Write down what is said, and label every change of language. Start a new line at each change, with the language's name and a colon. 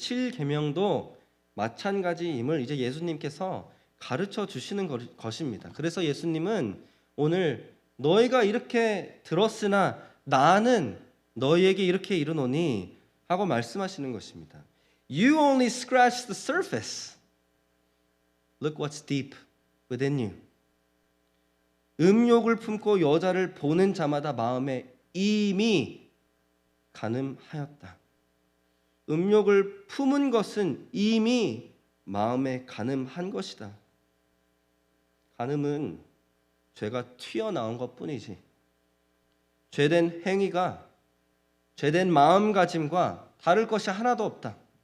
Korean: 제7계명도 마찬가지임을 이제 예수님께서 가르쳐 주시는 것입니다. 그래서 예수님은 오늘 너희가 이렇게 들었으나 나는 너희에게 이렇게 이르노니 하고 말씀하시는 것입니다.
English: You only scratch the surface. Look what's deep within you.
Korean: 음욕을 품고 여자를 보는 자마다 마음에 이미 간음하였다. 음욕을 품은 것은 이미 마음에 간음한 것이다. 간음은 죄가 튀어나온 것뿐이지 죄된 행위가 죄된 마음가짐과 다를 것이 하나도 없다.